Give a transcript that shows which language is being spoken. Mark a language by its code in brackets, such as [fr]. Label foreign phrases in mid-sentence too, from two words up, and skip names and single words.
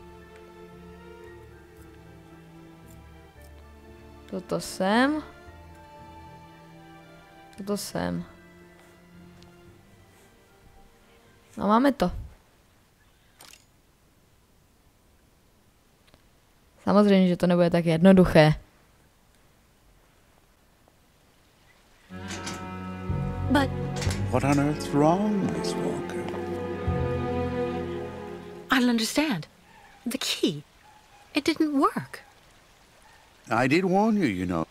[cs] Toto sem. Toto sem. No máme to. Samozřejmě, že to nebude tak jednoduché. [en] But What on earth's wrong, Miss Walker? I don't understand. The key. It didn't work. I did warn you, you know.